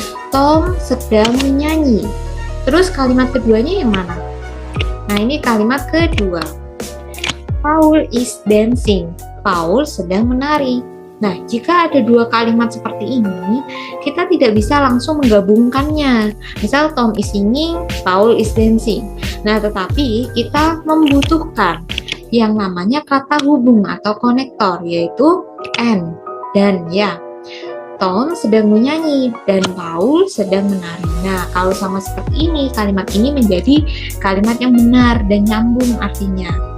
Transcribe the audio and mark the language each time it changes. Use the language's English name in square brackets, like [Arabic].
[Indonesian] Tom sedang menyanyi. Terus kalimat keduanya yang mana? Nah, ini kalimat kedua. [English] Paul is dancing. [Indonesian] Paul sedang menari. Nah, jika ada dua kalimat seperti ini, kita tidak bisa langsung menggabungkannya. [English] Misal Tom is singing, Paul is dancing. [Indonesian] Nah, tetapi kita membutuhkan yang namanya kata hubung atau konektor, yaitu and dan ya. Tom sedang menyanyi dan Paul sedang menari. Nah, kalau sama seperti ini, kalimat ini menjadi kalimat yang benar dan nyambung artinya.